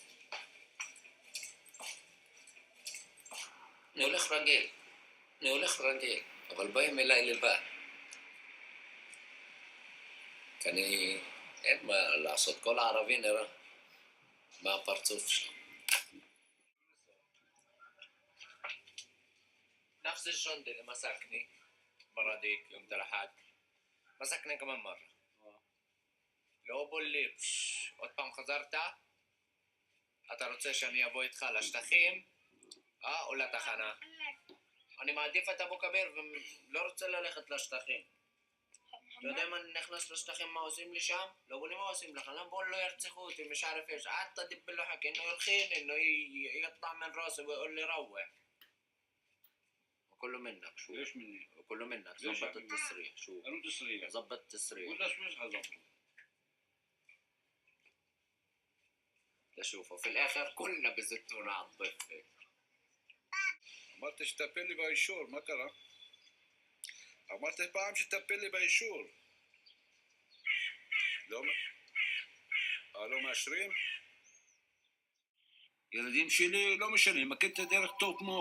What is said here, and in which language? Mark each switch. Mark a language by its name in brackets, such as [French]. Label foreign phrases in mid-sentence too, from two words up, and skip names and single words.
[Hebrew] אני הולך רגיל, אבל באים אליי לבד. כי אין מה לעשות, כל הערבי נראה מה הפרצוף שלו. [Arabic] نفس الجندة اللي مسكني المرة ديك يوم الأحد مسكني كمان مرة. [Hebrew] לא בוא לי, עוד פעם חזרת? אתה רוצה שאני אבוא איתך לשטחים? או לתחנה? אני מעדיף את אבו כביר ולא רוצה ללכת לשטחים. אתה יודע מה נכנס לשטחים מה עושים לי שם? לא בוא לי מה עושים לך, למה לא ירצחו אותי [Arabic] מש عارف ايش قعدت ادب له حكي انه يرخين انه يطلع من راسه ويقول لي روح. وكله منك شو؟ ليش مني؟ وكله منك ظبط التسريح شو؟ أنا تسريح. ظبط التسريح. ولا شو حظبطه؟ تشوفه في الآخر كلنا بزتونا على الضفة. [Hebrew] אמרת שתטפל לי באישור, מה קרה? אמרת פעם שתטפל לי באישור. לא מאשרים? ילדים שלי לא משנה, הם מכירים את הדרך טוב מאוד.